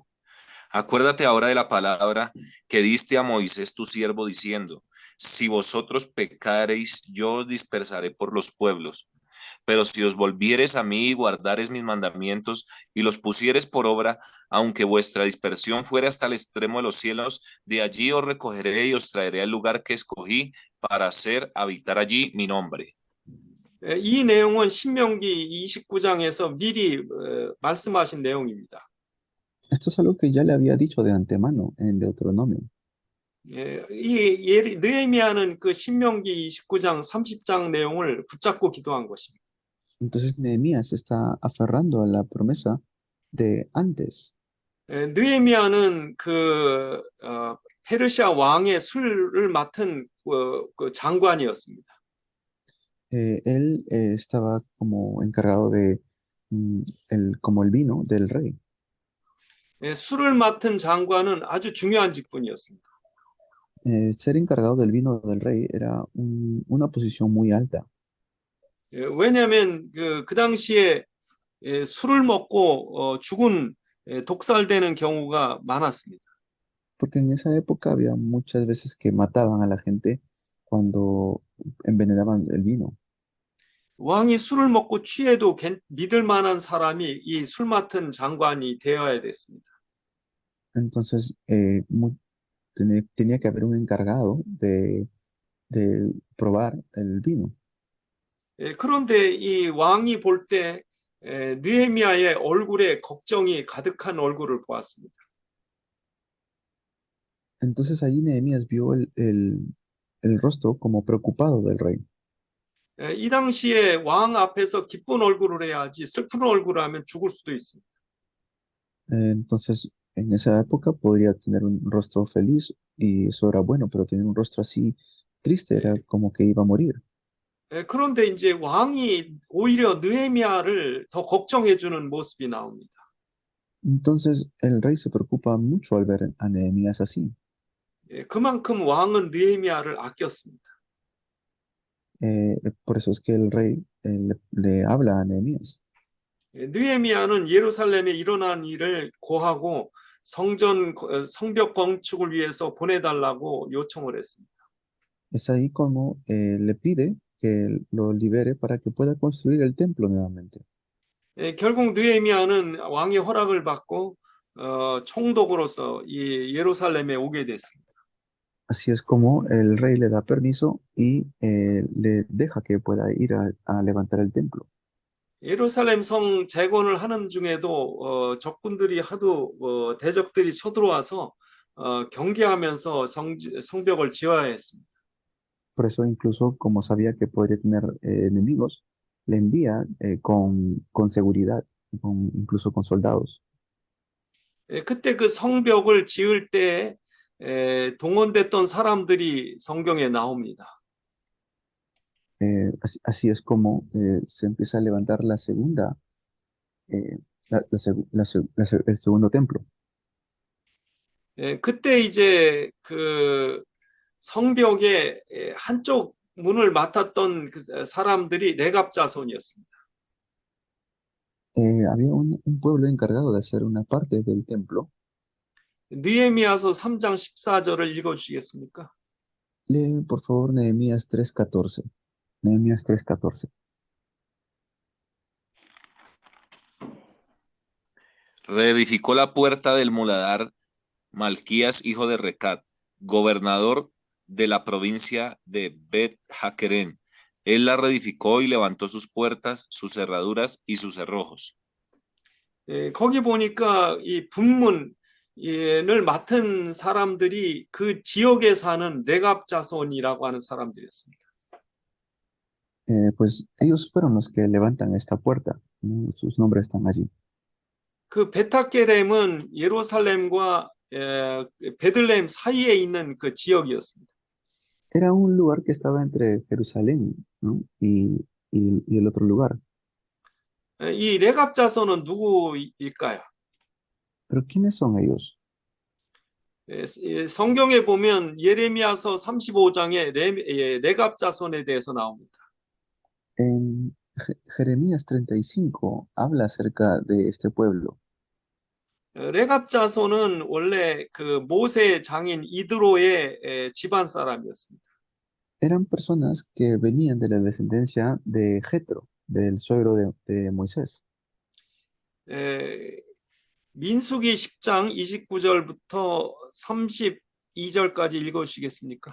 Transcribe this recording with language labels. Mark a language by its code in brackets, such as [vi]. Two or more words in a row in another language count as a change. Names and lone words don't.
[es] Acuérdate ahora de la palabra que diste a Moisés tu siervo, diciendo: si vosotros pecareis, yo os dispersaré por los pueblos. Pero si os volviereis a mí y guardareis mis mandamientos y los pusiereis por obra, aunque vuestra dispersión fuera hasta el extremo de los cielos, de allí os recogeré y os traeré al lugar que escogí para hacer habitar allí mi nombre. [ko] 이 내용은 신명기 29장에서 미리 말씀하신 내용입니다. [es] Esto es algo que ya le había dicho de antemano en Deuteronomio. [ko] 이 느헤미야는 그 신명기 29장 30장 내용을 붙잡고 기도한 것입니다. [es] Entonces Nehemías está aferrando a la promesa de antes. [ko] 느헤미야는 그 페르시아 왕의 술을 맡은 그 장관이었습니다. [es] Él estaba como encargado de como el vino del rey. [ko] 술을 맡은 장관은 아주 중요한 직분이었습니다. [es] Ser encargado del vino del rey era una posición muy alta. [ko] 왜냐하면 그 당시에 술을 먹고 죽은 독살되는 경우가 많았습니다. [es] Porque en esa época había muchas veces que mataban a la gente cuando envenenaban el vino. [ko] 왕이 술을 먹고 취해도 믿을 만한 사람이 이 술 맡은 장관이 되어야 됐습니다. [es] Entonces, tenía que haber un encargado de probar el vino. [ko] 그런데 이 왕이 볼 때 느헤미야의 얼굴에 걱정이 가득한 얼굴을 보았습니다. [es] Entonces ahí Nehemías vio el rostro como preocupado del rey. [ko] 이 당시에 왕 앞에서 기쁜 얼굴을 해야지 슬픈 얼굴을 하면 죽을 수도 있습니다. [es] Entonces, en esa época podría tener un rostro feliz y eso era bueno, pero tener un rostro así triste era como que iba a morir. [ko] 그런데 이제 왕이 오히려 느헤미야를 더 걱정해 주는 모습이 나옵니다. [es] Entonces el rey se preocupa mucho al ver a Nehemías así. [ko] 그만큼 왕은 느헤미야를 아꼈습니다. [es] Por eso es que el rey le habla a Nehemías. [ko] 느헤미야는 예루살렘에 일어난 일을 고하고 성벽 건축을 위해서 보내달라고 요청을 했습니다. [es] Es ahí como le pide que lo libere para que pueda construir el templo nuevamente. [ko] 결국 느헤미야는 왕의 허락을 받고 총독으로서 이 예루살렘에 오게 됐습니다. [es] Así es como el rey le da permiso y le deja que pueda ir a levantar el templo. [ko] 예루살렘 성 재건을 하는 중에도 적군들이 하도 대적들이 쳐들어와서 경계하면서 성벽을 지어야 했습니다. [es] Por eso incluso como sabía que podría tener enemigos, le envía con seguridad, incluso con soldados. [ko] 그때 그 성벽을 지을 때 동원됐던 사람들이 성경에 나옵니다. [es] Así es como se empieza a levantar la segunda, el segundo templo. [ko] 그때 이제 그 성벽의 한쪽 문을 맡았던 그 사람들이 레갑 자손이었습니다. [es] Había un pueblo encargado de hacer una parte del templo. [ko] 느헤미야서 3장 14절을 읽어 주시겠습니까? [es] Lee, por favor, Nehemías 3:14. Nehemías 3:14. Reedificó la puerta del muladar Malquías, hijo de Recat, gobernador de la provincia de Bet Hakerem. Él la reedificó y levantó sus puertas, sus cerraduras y sus cerrojos. [ko] 거기 보니까 이 분문을 맡은 사람들이 그 지역에 사는 레갑 자손이라고 하는 사람들이었습니다. [es] Pues ellos fueron los que levantan esta puerta, ¿no? Sus nombres están allí. [ko] 그 베타게렘은 예루살렘과 베들레헴 사이에 있는 그 지역이었습니다. [es] Era un lugar que estaba entre Jerusalén, ¿no? y el otro lugar. [ko] 이 레갑 자손은 누구일까요? [es] Pero ¿quiénes son ellos? [ko] 성경에 보면 예레미야서 35장에 레갑 자손에 대해서 나옵니다. [es] En Jeremías 35 habla acerca de este pueblo. [ko] 레갑 자손은 원래 그 모세의 장인 이드로의 집안 사람이었습니다. [es] Eran personas que venían de la descendencia de Jetro, del suegro de Moisés. [ko] 민수기 10장 29절부터 32절까지 읽어주시겠습니까?